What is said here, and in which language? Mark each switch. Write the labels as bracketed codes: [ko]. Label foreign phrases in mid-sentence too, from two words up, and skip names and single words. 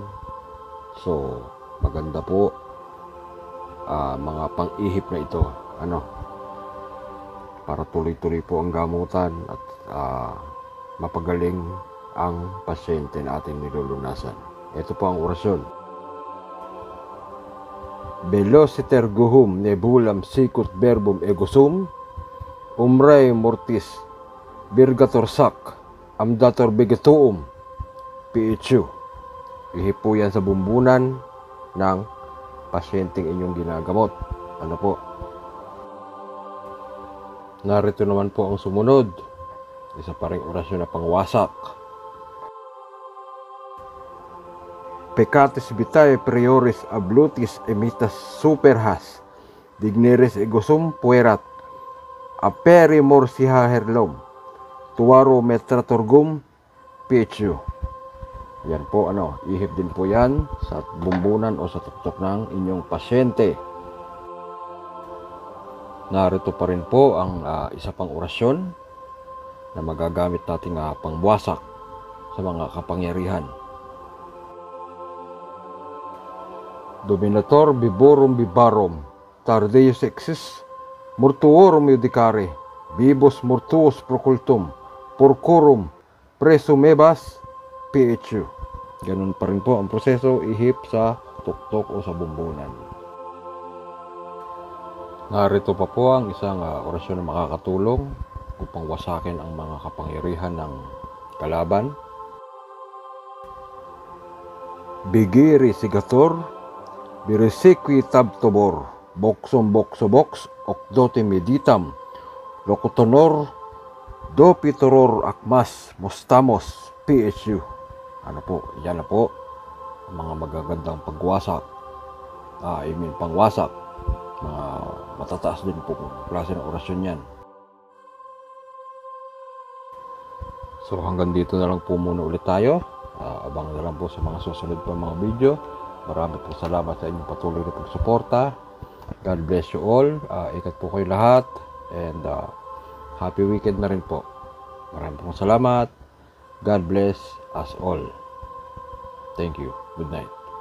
[tl] So maganda po mga pang-ihip na ito, para tuloy-tuloy po ang gamutan at mapagaling ang pasyente na ating nilulunasan. Ito po ang orasyon. [la] Velociter guhum nebulam sicut verbum egosum umray mortis virgator sac amdator vegetuum PHU. [tl] Ihip po yan sa bumbunan ng pasyenteng inyong ginagamot. Narito naman po ang sumunod. Isa pa ring orasyon na pangwasak. [la] Peccatis vitae prioris ablutis emitas superhas digneris egosum puerat aperi morsiha herlom tuwaro metratorgum PHU. [tl] Yan po, ihip din po yan sa bumbunan o sa tuktok ng inyong pasyente. Narito pa rin po ang isa pang orasyon na magagamit nating pangwasak sa mga kapangyarihan. [la] Dominator biborum bibarum tardeus exis mortuorum iudicare vivos mortuos procultum porcorum presumebas PHU. [tl] Ganun pa rin po ang proseso, ihip sa tuktok o sa bumbunan. Narito pa po ang isang orasyon na makakatulong upang wasakin ang mga kapangyarihan ng kalaban. [la] Bigiri sigator birisequi tabtobor boxum boxobox okdote meditam locutonor dopitoror akmas mostamos PHU. [tl] Yan na po mga magagandang pangwasak. Mga matataas din po klase ng orasyon yan. So hanggang dito na lang po muna ulit tayo. Abangan na lang po sa mga susunod pa mga video. Marami po salamat sa inyong patuloy na pagsuporta. [en] God bless you all. [tl] Ikat po kayo lahat. [en] And happy weekend [tl] na rin po. Marami po salamat. [en] God bless us all. Thank you. Good night.